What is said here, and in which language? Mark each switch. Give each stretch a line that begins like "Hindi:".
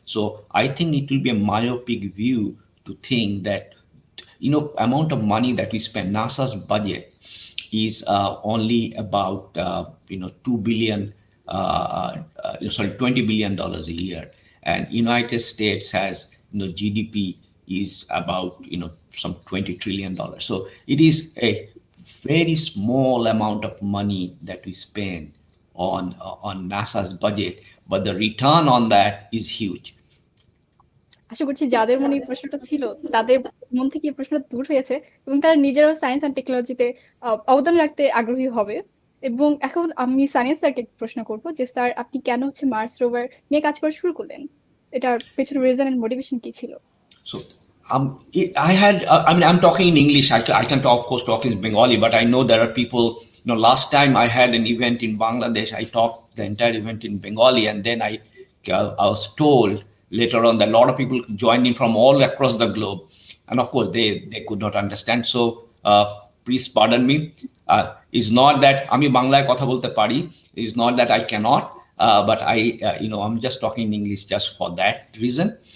English: So I think it will be a myopic view to think that, amount of money that we spend, NASA's budget is only about 2 billion, $20 billion a year, and United States has GDP is about some $20 trillion. So it is a very small amount of money that we spend on NASA's budget, but the return on that is huge.
Bangla: আশা করছি যাদের মনে এই প্রশ্নটা ছিল তাদের মন থেকে এই প্রশ্নটা দূর হয়েছে এবং তারা নিজেরাও সায়েন্স অ্যান্ড টেকনোলজিতে অবদান রাখতে আগ্রহী হবে। এবং এখন আমি সানিয়া স্যারকে প্রশ্ন করব যে স্যার আপনি কেন মার্স রোভার নিয়ে কাজ করা শুরু করলেন? এটার পেছনে রিজন এন্ড মোটিভেশন কি ছিল?
English: So I'm talking in English. I can talk, of course, talk in Bengali, but I know there are people, last time I had an event in Bangladesh, I talked the entire event in Bengali, and then I was told later on that a lot of people joined in from all across the globe. And of course, they could not understand. So please pardon me. It's not that
Bangla: আমি বাংলায় কথা বলতে পারি.
English: It's not that I cannot, but I'm just talking in English just for that reason.